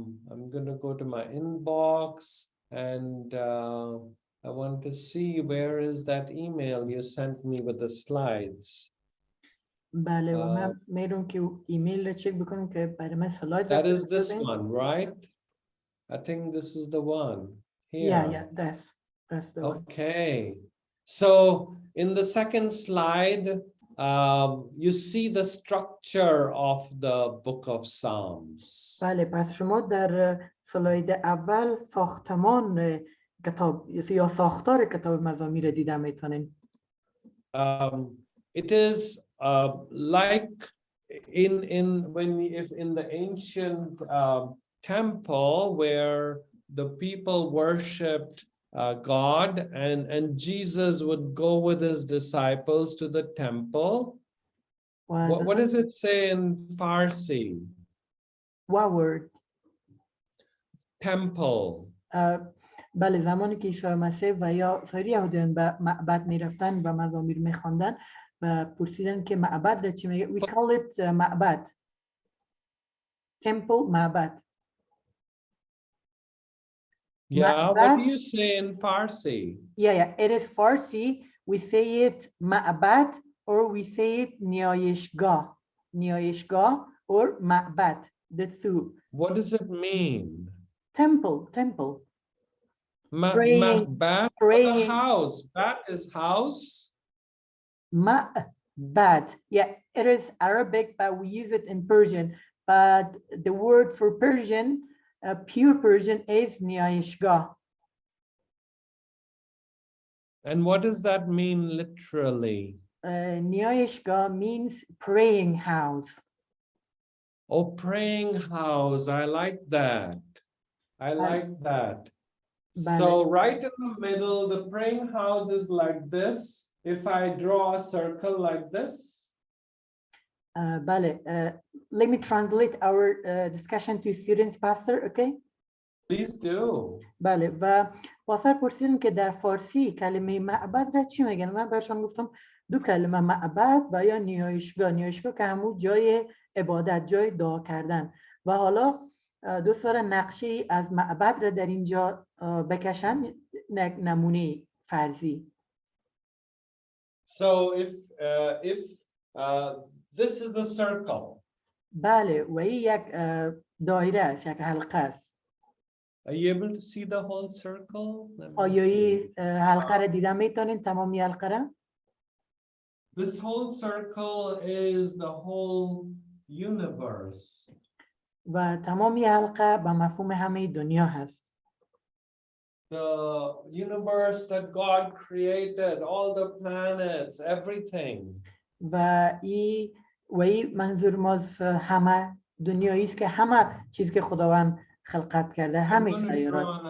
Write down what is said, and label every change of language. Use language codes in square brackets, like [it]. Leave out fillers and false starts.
[en] I'm going to go to my inbox and I want to see where is that email you sent me with the slides. [fa] بله و من میرم که ایمیل رو چک بکنم که برای من سلاید [en] That is this one, right? I think this is the one here. Yeah, that's the one. Okay. So in the second slide, you see the structure of the book of Psalms. بله پس شما در slide اول ساختمان کتاب یا ساختار کتاب مزامیر دیده میتونین. It is like if in the ancient temple where the people worshipped God and Jesus would go with his disciples to the temple. What does it say in Farsi? What word? Temple. [fa] بله زمانی که عیسی مسیح و یا سایر یهودیان به معبد میرفتن و مزامیر میخواندن و پرسیدن که معبد را چی میگه؟ [en] We call it [fa] معبد. Temple, معبد. [en] Yeah, what do you say in Farsi? Yeah, it is Farsi. We say it معبد or we say it نیایشگاه. [fa] نیایشگاه or معبد. [en] The two. What does it mean? Temple. Praying. Praying. House. Bat is house. Ma'bad. Yeah, it is Arabic, but we use it in Persian. But the word for Persian, pure Persian, is Niayishgah. And what does that mean literally? Niayishgah means praying house. Oh, praying house. I like that. I like that. So right in the middle, the praying house is like this. If I draw a circle like this. Let me translate our discussion to students, Pastor, okay? Please do. [fa] بله و پاسر پرسیدن که در فارسی کلمه معبد را چی میگن؟ من برشان گفتم دو کلمه معبد و یا نیایشگاه که همون جای عبادت، جای دعا کردن و حالا دوست دارن نقشه از معبد را در اینجا بکشن، نمونه فرضی. [en] So if this is a circle. [fa] بله و این یک دایره است، یک حلقه است. [en] Are you able to see the whole circle? [fa] آیا این حلقه را دیدن میتونین تمامی حلقه را؟ [en] This whole circle is the whole universe. [fa] و تمامی حلقه به مفهوم همه دنیا هست. [en] The universe that God created, all the planets, everything. [fa] و این منظور ما همه دنیایی است که همه چیز که خداوند خلقت کرده، همه سیارات.